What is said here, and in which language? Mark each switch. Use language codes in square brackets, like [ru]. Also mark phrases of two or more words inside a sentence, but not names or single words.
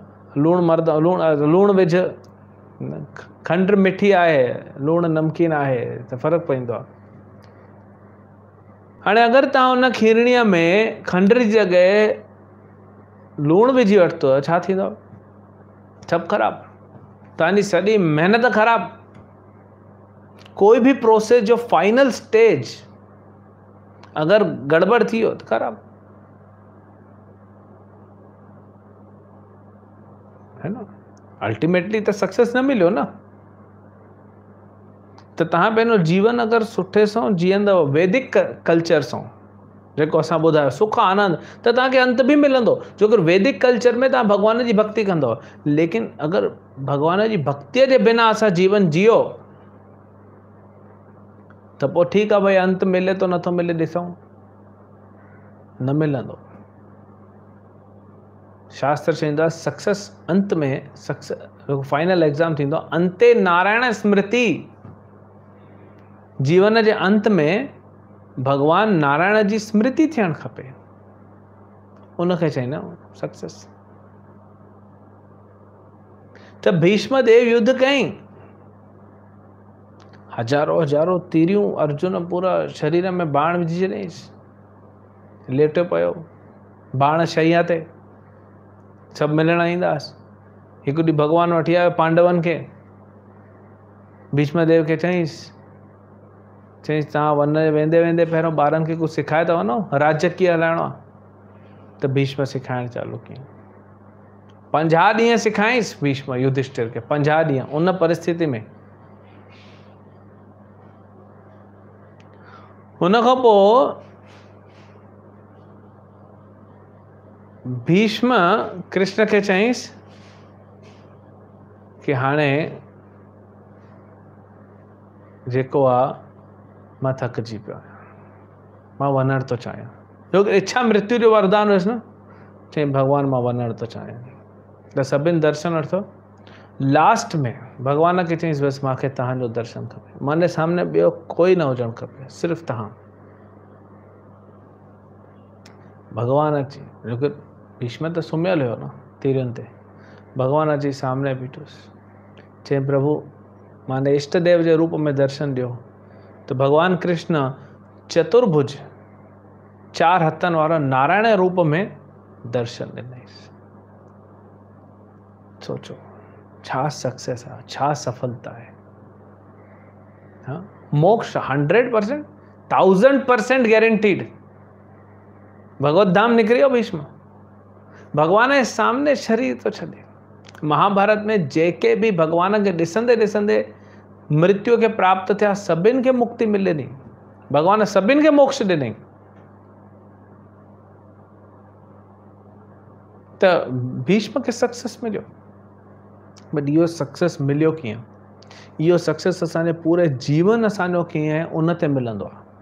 [sd] लूणु मर्द लूणु विझ, खंड मिठी आहे, लूणु नमकीन आहे, त फ़र्क़ु पवंदो आहे। हाणे अगरि तव्हां उन खीरणीअ में खंड जी जॻह लूणु विझी वरितो, छा थींदो? सभु ख़राबु, तव्हांजी सॼी महिनत ख़राबु। [hi] कोई भी प्रोसेस जो [en] final stage [hi] अगर गड़बड़ थी हो तो खराब है ना। अल्टीमेटली तो सक्सेस न मिलो ना। [sd] तो तव्हां पंहिंजो जीवन अगर सुठे सां जीअंदव वैदिक कल्चर सां, जेको असां ॿुधायो सुख आनंद, त तव्हांखे अंत भी मिलंदो। जो कि वैदिक कल्चर में तव्हां भगवान जी भक्ति कंदव, लेकिन अगर भगवान जी भक्तिअ जे बिना असां जीवन जियो त पोइ ठीकु आहे, भाई अंत मिले तो नथो मिले, ॾिसूं, न मिलंदो। शास्त्र चवंदो आहे सक्सेस अंत में, [en] success final exam [sd] थींदो अंते नारायण स्मृति। जीवन जे अंत में भगवान नारायण जी स्मृति थियणु खपे, उनखे चवंदा आहियूं सक्सेस। त भीष्म देव युद्ध कयईं, हज़ारों हज़ारों तीरियूं, अर्जुन पूरा शरीर में बाण विझी छॾियईंसि, लेटियो पियो, बाण शैया ते, सभु मिलण ईंदासीं। हिकु ॾींहुं भगवान वठी आयो पांडवनि खे, भीष्म देव खे चईंसि तव्हां वेंदे वेंदे पहिरियों ॿारनि खे कुझु सिखाए था वञो, राज्य कीअं हलाइणो आहे। त भीष्म सिखाइणु चालू कयईं, 50 ॾींहं सिखायईंसि भीष्म युधिष्ठिर खे, 50 ॾींहं उन परिस्थिति में। उन खां पोइ भीष्म कृष्ण खे चईंसि कि हाणे जेको आहे मां थकिजी पियो आहियां, मां वञणु थो चाहियां। छो कि इच्छा मृत्यु जो वरदान हुयुसि न, चईं भगवान मां वञणु थो चाहियां। त सभिनि दर्शन वरितो। लास्ट में भगवान खे चईंसि बसि मूंखे तव्हांजो दर्शन खपे, माने सामने ॿियो कोई न हुजणु खपे, सिर्फ़ु तव्हां। भगवान अची, जो कि भीष्म त सुम्हियल हुयो न तीरियुनि ते, भगवान अची सामने बीठुसि, चईं प्रभु माने इष्ट देव जे रूप में दर्शन ॾियो। तो भगवान कृष्ण चतुर्भुज 4 हथनि वारा नारायण रूप में दर्शन ॾिनईंसि। सोचो छा सक्सेस आहे, छा सफलता आहे। हाँ, मोक्ष 100%, 1000% गारंटीड। भगवत धाम निकिरी वियो भीष्म, भगवान जे सामने शरीर तो छॾे। महाभारत में जेके भी भगवान खे ॾिसंदे ॾिसंदे मृत्यु के प्राप्त थिया, सभिनि खे मुक्ति मिले नी, भगवान सभिनि खे मोक्ष ॾिनई। त भीष्म खे सक्सेस मिलियो, बट इहो सक्सेस मिलियो कीअं? इहो सक्सेस असांजे पूरे जीवन असांजो कीअं आहे उन ते मिलंदो आहे।